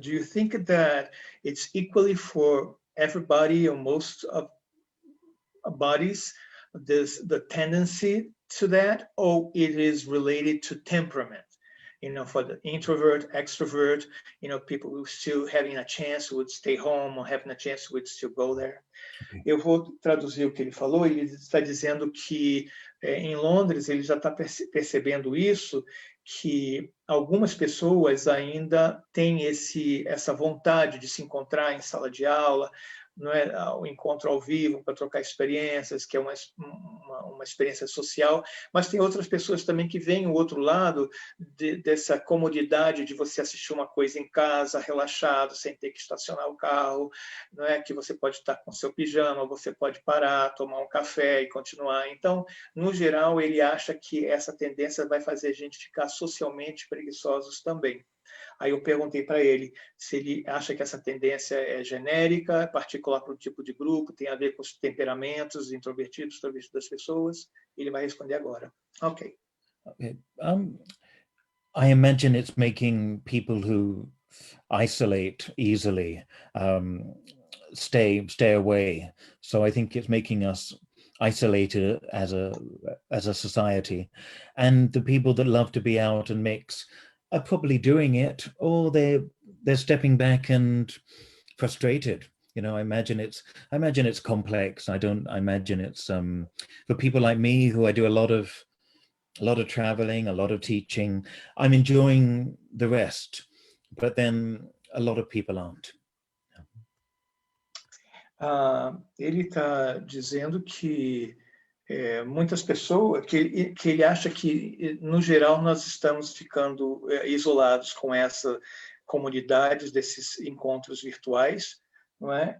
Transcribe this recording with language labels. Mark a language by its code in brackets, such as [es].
[en] Do you think that it's equally for everybody or most of bodies, the tendency to that, or it is related to temperament? You know, for the introvert, extrovert, you know, people who still having a chance would stay home or having a chance would still go there. Okay. [pt] Eu vou traduzir o que ele falou. Ele está dizendo que em Londres ele já está percebendo isso, que algumas pessoas ainda têm essa vontade de se encontrar em sala de aula, não é, o encontro ao vivo para trocar experiências, que é uma experiência social, mas tem outras pessoas também que veem o outro lado dessa comodidade de você assistir uma coisa em casa, relaxado, sem ter que estacionar o carro, não é, que você pode estar com seu pijama, você pode parar, tomar um café e continuar. Então, no geral, ele acha que essa tendência vai fazer a gente ficar socialmente preguiçosos também. Aí eu perguntei para ele se ele acha que essa tendência é genérica, particular para o tipo de grupo, tem a ver com os temperamentos introvertidos, extrovertidos das pessoas. Ele vai responder agora. Ok. Okay. [en] I imagine it's making people who isolate easily stay away. So I think it's making us isolated as a society, and the people that love to be out and mix are probably doing it, or they're stepping back and frustrated. You know, I imagine it's complex. I imagine it's for people like me, who I do a lot of traveling, a lot of teaching. I'm enjoying the rest, but then a lot of people aren't. [pt] Ele está dizendo que muitas pessoas, que ele acha que, no geral, nós estamos ficando isolados com essa comunidade desses encontros virtuais, não é?